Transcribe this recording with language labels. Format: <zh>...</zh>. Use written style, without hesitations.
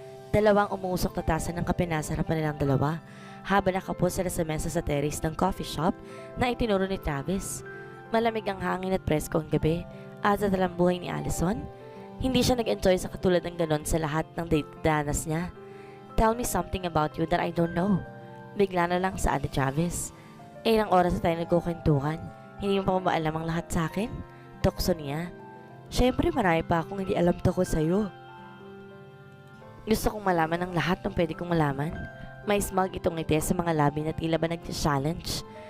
<tl>Dalawang umuusok na tasa ng kape nasa harapan nilang dalawa habang nakapo sila sa mesa sa terrace ng coffee shop na itinuro ni Travis. Malamig ang hangin at presko ang gabi at sa talambuhay ni Allison. Hindi siya nag-enjoy sa katulad ng ganon sa lahat ng date danas niya.</tl> <en>Tell me something about you that I don't know.</en> <tl>Bigla na lang sa ni Travis. Ilang oras na tayo nagkukwentuhan. Hindi mo pa ba alam ang lahat sa akin? Tukso niya. Siyempre marami pa akong hindi alam tungkol sa'yo. Gusto kong malaman ang lahat ng pwede kong malaman. May smug itong ngiti sa mga labi na tila ba nag-challenge.</tl>